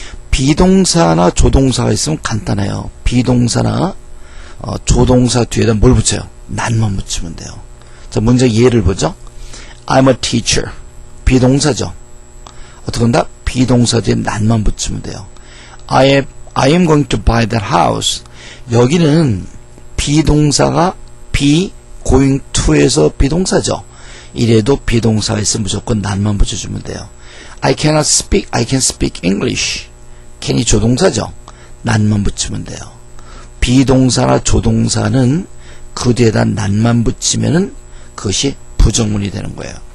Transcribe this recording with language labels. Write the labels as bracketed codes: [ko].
[ko] 비동사나 조동사가 있으면 간단해요. 비동사나 조동사 뒤에다 뭘 붙여요? 난만 붙이면 돼요. 자, 문장 예를 보죠. [en] I'm a teacher. [ko] 비동사죠. 어떻게 한다? 비동사 뒤에 난만 붙이면 돼요. [en] I am going to buy that house. [ko] 여기는 비동사가 be, going to에서 비동사죠. 이래도 비동사가 있으면 무조건 난만 붙여주면 돼요. [en] I can speak English. [ko] can이 조동사죠. 난만 붙이면 돼요. 비동사나 조동사는 그 뒤에다 난만 붙이면은 그것이 부정문이 되는 거예요.